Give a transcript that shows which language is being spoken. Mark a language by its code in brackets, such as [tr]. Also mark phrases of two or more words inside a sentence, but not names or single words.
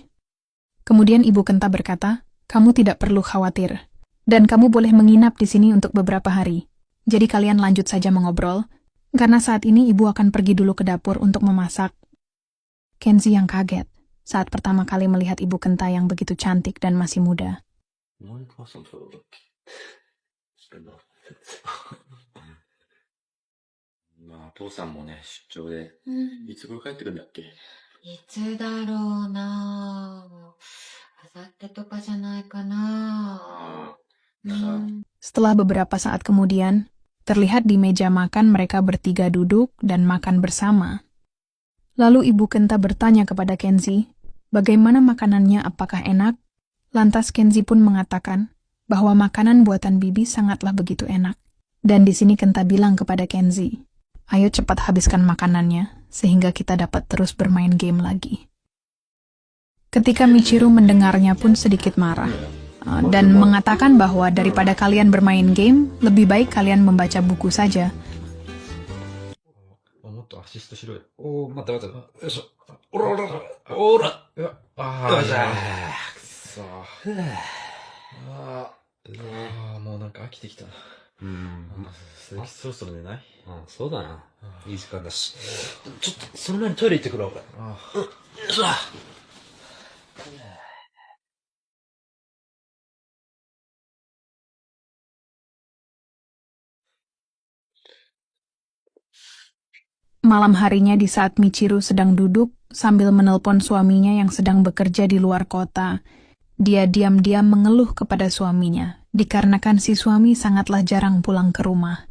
[id] Kemudian ibu Kenta berkata, kamu tidak perlu khawatir, dan kamu boleh menginap di sini untuk beberapa hari. Jadi kalian lanjut saja mengobrol, karena saat ini ibu akan pergi dulu ke dapur untuk memasak. Kenzi yang kaget saat pertama kali melihat ibu Kenta yang begitu cantik dan masih muda. [ja] お前の母さんそうだっけそれだ。まあ、父さんもね、出張で、いつ頃帰ってくるんだっけいつだろうなぁ。あさってとかじゃないかなぁ。 [id] Setelah beberapa saat kemudian, terlihat di meja makan mereka bertiga duduk dan makan bersama. Lalu ibu Kenta bertanya kepada Kenzi, bagaimana makanannya, apakah enak? Lantas Kenzi pun mengatakan bahwa makanan buatan bibi sangatlah begitu enak. Dan di sini Kenta bilang kepada Kenzi, ayo cepat habiskan makanannya, sehingga kita dapat terus bermain game lagi. Ketika Michiru mendengarnya pun sedikit marah, dan mengatakan bahwa daripada kalian bermain game, lebih baik kalian membaca buku saja. [ja] もっとアシストしろよ。おー、待って待って。よいしょ。おらおらおら。おら。よっしゃ。くそもうなんか飽きてきたな。鈴木そろそろ寝ない？そうだな。いい時間だし。ちょっと、その前にトイレ行ってくるわ、俺。よいしょ。 [id] Malam harinya di saat Michiru sedang duduk sambil menelpon suaminya yang sedang bekerja di luar kota, dia diam-diam mengeluh kepada suaminya, dikarenakan si suami sangatlah jarang pulang ke rumah.